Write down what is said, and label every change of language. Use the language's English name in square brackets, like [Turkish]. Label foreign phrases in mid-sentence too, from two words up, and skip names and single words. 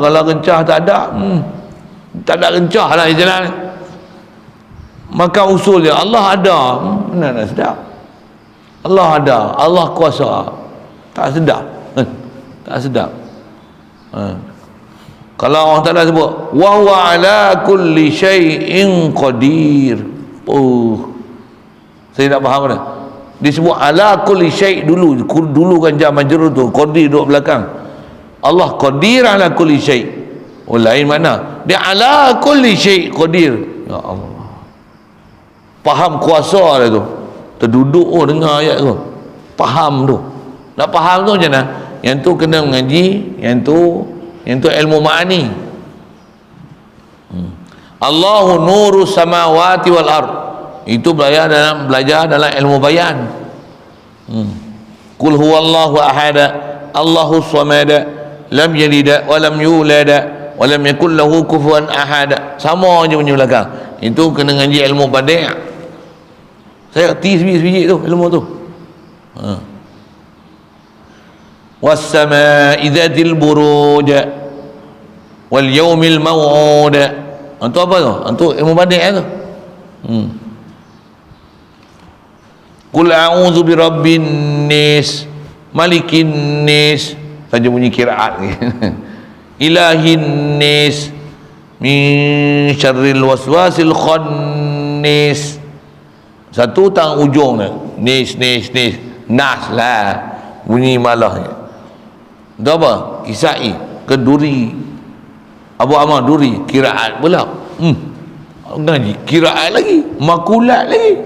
[Malay] Kalau kencah tak ada, tak ada kencah lah jalan. Maka usul dia Allah ada, mana nak sedap? Allah ada, Allah kuasa, tak sedap. Tak sedap. Kalau Allah Ta'ala sebut [Arabic] وهو على كل شيء قدير, [Malay] saya tak faham dah. Disebut [Arabic] على كل شيء' [Malay] dulu kan [Arabic] جار مجرور [Malay] tu, qadir duduk belakang. [Arabic] الله قدير على كل شيء'. [Malay] Lain mana? [Arabic] Dia على كل شيء قدير. يا الله, [Malay] faham kuasa dia tu. Terduduk dengar ayat tu, faham tu. Nak faham tu macam mana? Yang tu kena mengaji, yang tu ilmu ma'ani. [Arabic] الله نور السماوات والأرض, [Malay] itu belajar dalam ilmu bayan. [Arabic] قل هو الله أحد الله الصمد لم يلد ولم يولد ولم يكن له كفوا أحد. [Malay] Sama je punya belakang. Itu kena ngaji ilmu badi'. Saya reti sebiji tu ilmu tu. [Arabic] والسماء ذات البروج واليوم الموعود. [Malay] Antu apa tu? Antu ilmu badi' tu. [Arabic] قل أعوذ برب الناس ملك الناس, [Malay] saja bunyi qiraat. [Arabic] إله الناس من شر الوسواس الخناس. [Malay] Satu tang ujung ni, nas lah bunyi malah. Itu apa? Kisai ke duri, Abu Amar duri, kiraat pula. Ngaji kiraat lagi, makulat lagi.